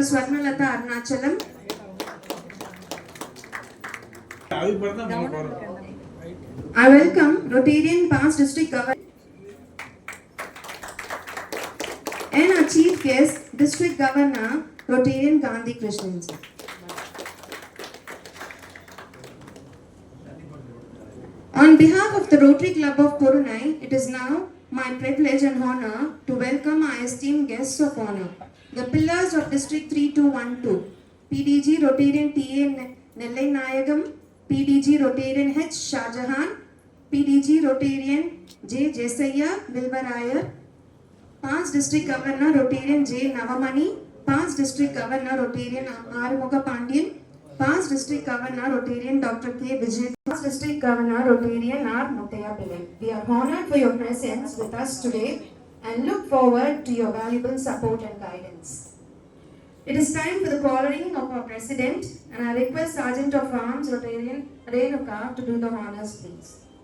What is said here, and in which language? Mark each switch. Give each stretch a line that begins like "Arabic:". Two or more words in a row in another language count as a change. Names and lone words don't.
English: Swarnalatha Arunachalam. I welcome Rotarian Past District Governor and our Chief Guest, District Governor, Rotarian Gandhi Krishnan. On behalf of the Rotary Club of Kurunai, it is now my privilege and honor to welcome our esteemed guests of honor, the pillars of District 3212, PDG Rotarian T.A. Nellai Nayagam, PDG Rotarian H. Shahjahan, PDG Rotarian J. Jesaya Vilvarayar, Past District Governor Rotarian J. Navamani, Past District Governor Rotarian Arumuga Pandian, Past District Governor Rotarian Dr. K. Vijay, Past District Governor Rotarian R. Muthaya Pillai. We are honored for your presence with us today and look forward to your valuable support and guidance. It is time for the collaring of our President, and I request Sergeant of Arms Rotarian Renuka to do the honors, please.